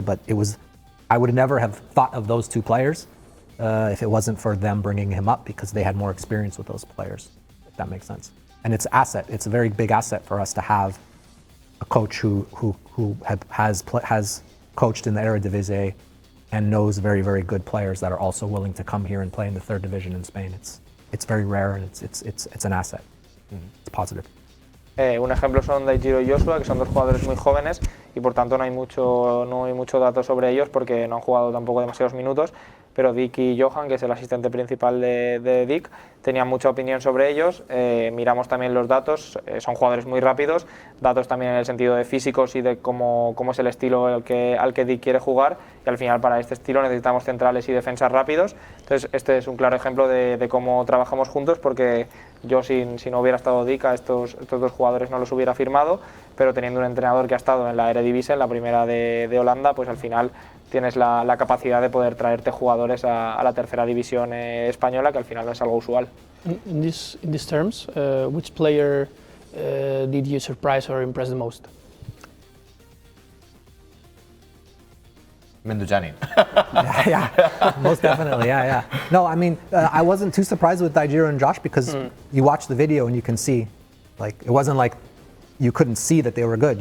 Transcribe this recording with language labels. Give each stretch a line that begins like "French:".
English: But I would never have thought of those two players if it wasn't for them bringing him up, because they had more experience with those players, if that makes sense. And it's a very big asset for us to have a coach who has coached in the Eredivisie and knows very, very good players that are also willing to come here and play in the third division in Spain. It's very rare and it's an asset. It's positive.
Spanish: Un ejemplo son Daijiro y Joshua, que son dos jugadores muy jóvenes y por tanto no hay mucho dato sobre ellos porque no han jugado tampoco demasiados minutos, pero Dick y Johan, que es el asistente principal de Dick, tenían mucha opinión sobre ellos. Miramos también los datos, son jugadores muy rápidos, datos también en el sentido de físicos y de cómo es el estilo al que Dick quiere jugar, y al final para este estilo necesitamos centrales y defensas rápidos. Entonces este es un claro ejemplo de cómo trabajamos juntos, porque yo si no hubiera estado Dick a estos dos jugadores no los hubiera firmado, pero teniendo un entrenador que ha estado en la Eredivisie, en la primera de Holanda, pues al final tienes la capacidad de poder traerte jugadores a la tercera división española, que al final no es algo usual.
English: In these terms, which player did you surprise or impress the most? Mendujanin. Yeah, most definitely, yeah. No, I mean, I wasn't too surprised with Daijiro and Josh because you watch the video and you can see, like, it wasn't like you couldn't see that they were good.